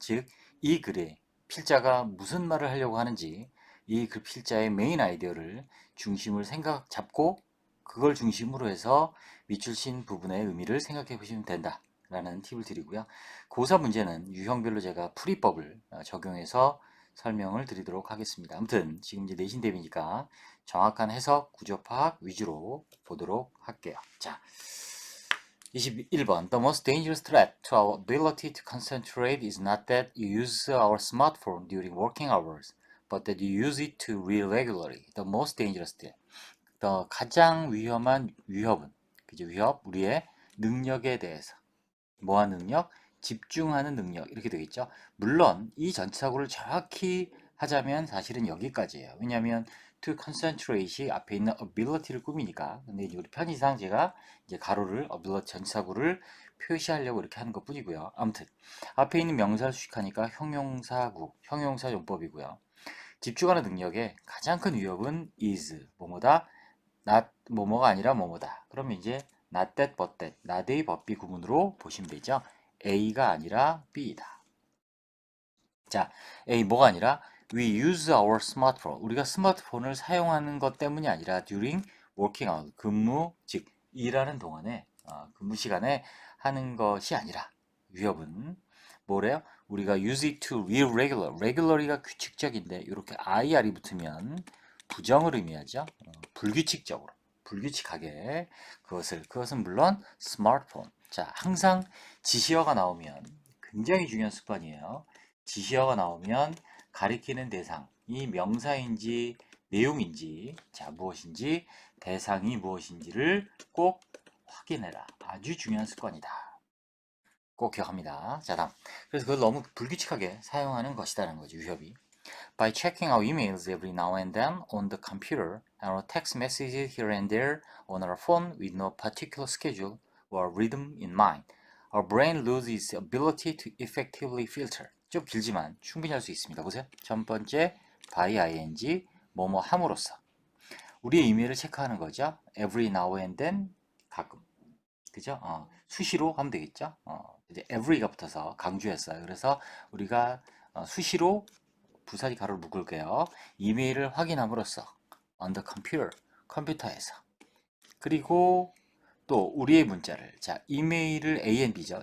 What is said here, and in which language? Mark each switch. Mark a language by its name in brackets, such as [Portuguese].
[Korean] 즉, 이 글에 필자가 무슨 말을 하려고 하는지 이 글 필자의 메인 아이디어를 중심을 생각 잡고 그걸 중심으로 해서 밑줄친 부분의 의미를 생각해 보시면 된다 라는 팁을 드리고요. 고3 문제는 유형별로 제가 풀이법을 적용해서 설명을 드리도록 하겠습니다. 아무튼 지금 이제 내신 대비니까 정확한 해석, 구조 파악 위주로 보도록 할게요. [English] 자, 21번. The most dangerous threat to our ability to concentrate is not that you use our smartphone during working hours, but that you use it to read regularly. The most dangerous threat. [Korean] 가장 위험한 위협은, 그죠? 위협, 우리의 능력에 대해서. 뭐한 능력? 집중하는 능력. 이렇게 되겠죠? 물론 이 전치사구를 정확히 하자면 사실은 여기까지예요. 왜냐하면 [English] to concentrate [Korean] 이 앞에 있는 ability를 꾸미니까. 근데 이제 우리 편의상 제가 이제 가로를 ability 전치사구를 표시하려고 이렇게 하는 것 뿐이고요. 아무튼 앞에 있는 명사를 수식하니까 형용사구, 형용사 용법이고요. 집중하는 능력의 가장 큰 위협은 is 뭐뭐다, not 뭐뭐가 아니라 뭐뭐다. 그러면 이제 [English] not that but that, not A but B [Korean] 구문으로 보시면 되죠. A가 아니라 B이다. 자, A 뭐가 아니라 [English] we use our smartphone. [Korean] 우리가 스마트폰을 사용하는 것 때문이 아니라 [English] during working hour, [Korean] 근무, 즉 일하는 동안에 근무 시간에 하는 것이 아니라 위협은 뭐래요? 우리가 [English] use it to real regular. [Korean] regularly가 규칙적인데 이렇게 IR이 붙으면 부정을 의미하죠. 불규칙적으로, 불규칙하게 그것은 물론 스마트폰. 자, 항상 지시어가 나오면 굉장히 중요한 습관이에요. 지시어가 나오면 가리키는 대상이 명사인지 내용인지, 자, 무엇인지, 대상이 무엇인지를 꼭 확인해라. 아주 중요한 습관이다. 꼭 기억합니다. 자, 다음. 그래서 그걸 너무 불규칙하게 사용하는 것이다라는 거죠, 위협이. [English] By checking our emails every now and then on the computer and our text messages here and there on our phone with no particular schedule or rhythm in mind, our brain loses its ability to effectively filter. [Korean] 좀 길지만 충분히 할 수 있습니다. 보세요. 첫 번째, by ing, 뭐뭐 함으로써. 우리의 이메일을 체크하는 거죠. [English] Every now and then, 가끔. [Korean] 그죠? 수시로 하면 되겠죠? 이제 every가 붙어서 강조했어요. 그래서 우리가 수시로 부사리 가로를 묶을게요. 이메일을 확인함으로써 [English] on the computer, [Korean] 컴퓨터에서. 그리고 또 우리의 문자를, 자, 이메일을 A and B죠.